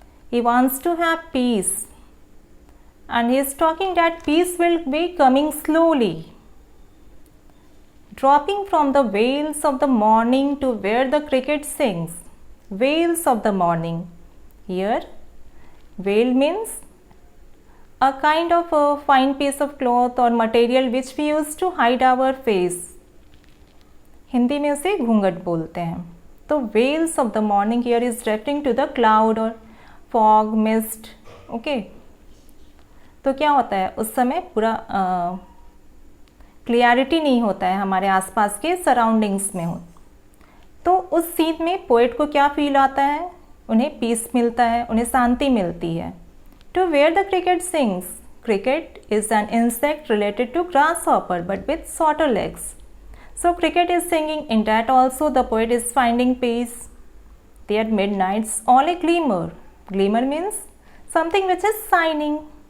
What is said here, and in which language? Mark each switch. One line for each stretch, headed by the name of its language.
English: He wants to have peace, and he is talking that peace will be coming slowly, dropping from the vales of the morning to where the cricket sings. Vales of the morning. Here veil means a kind of a fine piece of cloth or material which we use to hide our face.
Hindi: Hindi में उसे घूंघट बोलते हैं. तो
English: veils of the morning here is referring to the cloud or fog, mist. Okay.
Hindi: तो क्या होता है उस समय पूरा क्लियरिटी नहीं होता है हमारे आसपास के सराउंडिंग्स में हो. तो उस सीन में पोएट को क्या फील आता है? उन्हें पीस मिलता है, उन्हें शांति मिलती है.
English: To where the cricket sings. Cricket is an insect related to grasshopper but with shorter legs. So cricket is singing. In that also the poet is finding peace. There midnights all a glimmer. Glimmer means something which is shining.